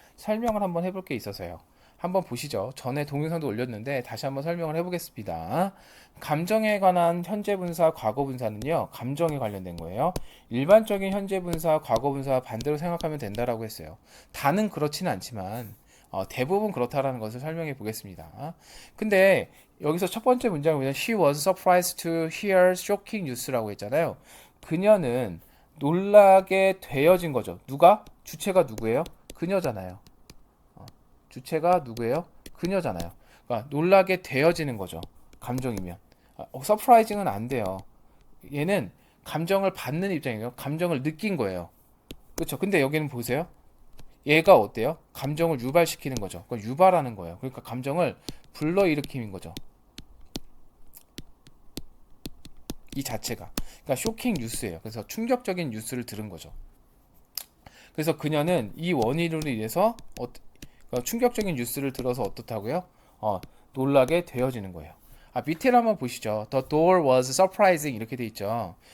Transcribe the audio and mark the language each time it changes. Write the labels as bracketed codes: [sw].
[ko] 설명을 한번 해볼 게 있어서요. 한번 보시죠. 전에 동영상도 올렸는데 다시 한번 설명을 해보겠습니다. 감정에 관한 현재분사, 과거분사는요. 감정에 관련된 거예요. 일반적인 현재분사, 과거분사 반대로 생각하면 된다라고 했어요. 다는 그렇지는 않지만 대부분 그렇다라는 것을 설명해 보겠습니다. 근데 여기서 첫 번째 문장이 뭐냐? [en] She was surprised to hear shocking news라고 [ko] 했잖아요. 그녀는 놀라게 되어진 거죠. 누가? 주체가 누구예요? 그녀잖아요. 주체가 누구예요? 그녀잖아요. 그러니까 놀라게 되어지는 거죠. 감정이면. 서프라이징은 안 돼요. 얘는 감정을 받는 입장이에요. 감정을 느낀 거예요. 그렇죠. 근데 여기는 보세요. 얘가 어때요? 감정을 유발시키는 거죠. 그러니까 유발하는 거예요. 그러니까 감정을 불러일으키는 거죠. 이 자체가. 그러니까 쇼킹 뉴스예요. 그래서 충격적인 뉴스를 들은 거죠. 그래서 그녀는 이 원인으로 인해서 그러니까 충격적인 뉴스를 들어서 어떻다고요? 놀라게 되어지는 거예요. 밑에를 한번 보시죠. [en] The door was surprising [ko] 이렇게 돼 있죠.